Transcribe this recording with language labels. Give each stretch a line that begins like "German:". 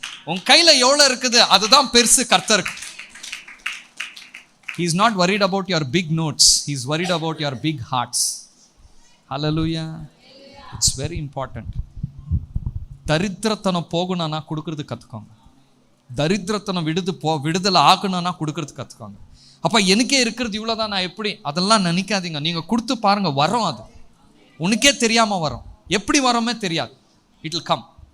Tamil: உன் கையில் எவ்வளோ இருக்குது அதுதான் பெருசு கர்த்தருக்கு.
English: He is not worried about your big notes, he is worried about your big hearts. Hallelujah. It's very important.
Tamil: தரித்திரத்தனம் போகணும்னா கொடுக்கறது கற்றுக்கோங்க. தரித்திரத்தனம் விடுதலை ஆகணும்னா கொடுக்கறது கற்றுக்கோங்க. அப்போ எனக்கே இருக்கிறது இவ்வளோ தான், நான் எப்படி அதெல்லாம் நினைக்காதீங்க. நீங்கள் கொடுத்து பாருங்கள், வரும். அது உனக்கே தெரியாமல் வரும். எப்படி வரோமே தெரியாது.
English: It will come.